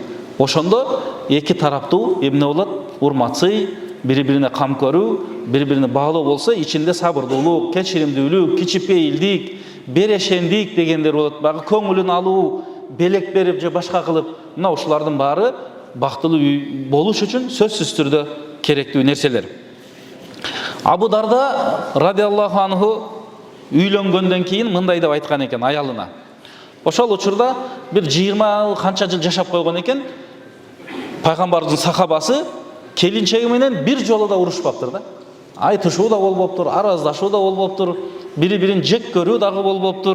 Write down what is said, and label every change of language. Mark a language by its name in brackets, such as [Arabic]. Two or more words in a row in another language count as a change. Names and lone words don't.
[Kyrgyz] Ошондо эки тараптуу эмне болот? Урматсый, бири-бирине кам көрүү, бири-бирине баалоо болсо, ичинде сабырдуулук, кечиримдүүлүк, кичипейилдик, берешендик дегендер болот. Багы көңүлүн алуу, белек берип же башка кылып, мына ушулардын баары бактылуу үй болуш үчүн сөзсүз түрдө керектүү нерселер. Абу Дарда [Arabic] رضي الله عنه [Kyrgyz] үйлөнгөндөн кийин мындай деп айткан экен аялына. Ошол учурда бир 20 канча жыл жашап койгон экен. Пайгамбардын сахабасы келинчеги менен бир жолу да урушпаптыр да. Айтышуу да болбоптур, араздашуу да болбоптур, бири-бирин жек көрүү дагы болбоптур.